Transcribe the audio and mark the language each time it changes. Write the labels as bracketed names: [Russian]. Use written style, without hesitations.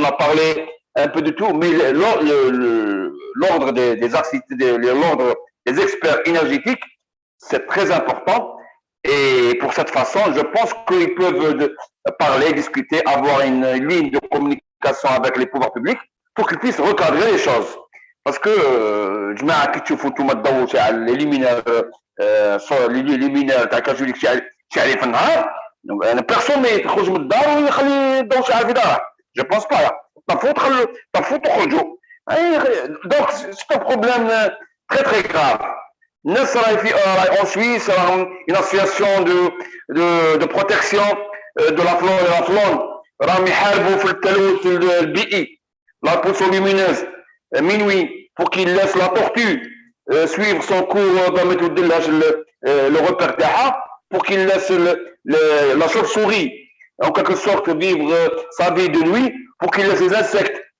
[French] On a parlé un peu de tout, mais l'ordre l'ordre des experts énergétiques, c'est très important. Et pour cette façon, je pense qu'ils peuvent parler, discuter, avoir une ligne de communication avec les pouvoirs publics pour qu'ils puissent recadrer les choses. Parce que je mets un petit photo maintenant les luminaires [Arabic] تاع كاجوليك شعلي في النهار [French] personne [Arabic] ما يخرج من الدار ويخلي الضوء شاعل في داره. [French] Je pense pas. [Arabic] طفوا تخرجوا. [French] Donc c'est un problème très très grave. En Suisse, une association de protection de la flore et la faune [Arabic] راهم يحاربوا في التلوث البيئي, [French] la pollution lumineuse minuit, pour qu'il laisse la tortue suivre son cours dans le repère d'Aha, pour qu'il laisse la chauve-souris en quelque sorte vivre sa vie de nuit, pour qu'il laisse les insectes.